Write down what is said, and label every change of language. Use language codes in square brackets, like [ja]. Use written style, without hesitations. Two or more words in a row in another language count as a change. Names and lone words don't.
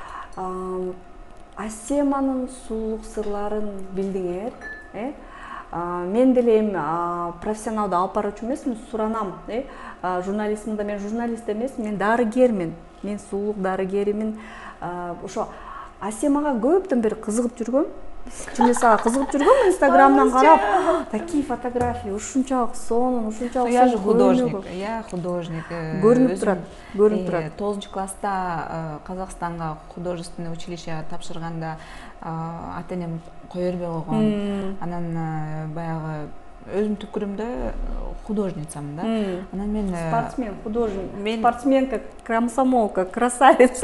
[ky] Асеманын сулуулук сырларын билдиңер, Мен деле эми профессионалдуу алып баруучу эмесмин, суранам. Журналистмин да, мен журналист эмесмин, мен дарыгермин. Мен сулуулук дарыгеримин. Ошо Асемага көптөн бери кызыгып жүргөм. Чын эле сага кызыгып жүргөм, Инстаграмдан карап, [ru] такие фотографии, [ky] ушунчалык сонун, ушунчалык. [ru] Я же художник, я художник. [ky] Көрүнүп турат. 9-класста Казакстанга [ru] художественное училище [ky] тапшырганда ата-энем кое бербей койгон. Анан баягы өзүм түпкүрүмдө художницамын да. Анан мен [ru] спортсмен, художник, спортсменка, комсомолка, красавица.